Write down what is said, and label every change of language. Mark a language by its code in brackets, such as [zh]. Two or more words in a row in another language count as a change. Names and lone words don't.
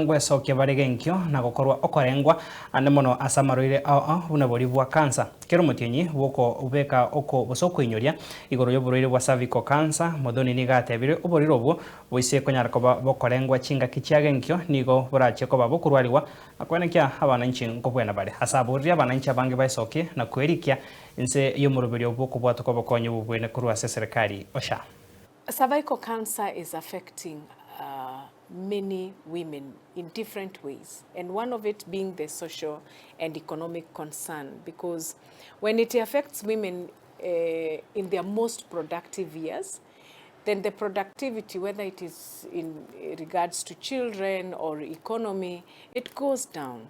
[guz] ngwesokia bari genkio na gukorwa okorengwa ande mono asamaroire buna bori bwa cancer kero mutinyi bwoko ubeka oko bosoko inyoria igoro yoburoire bwa [en] cervical cancer [guz] Muthoni ni gatebire oboriro obwo boise konyara koba bokorengwa chinga kichiage nkio nigo burache koba bokurwariwa akwenekia abana nchi nkobwena bare asaburia abana nchi abange baisokie na kwerikia nse yomurubirio bwoko bwatu koba konyo bubwene kurwa serikali osha. [en] Cervical cancer is affecting many women in different ways, and one of it being the social and economic concern, because when it affects women in their most productive years, then the productivity, whether it is in regards to children or economy, it goes down.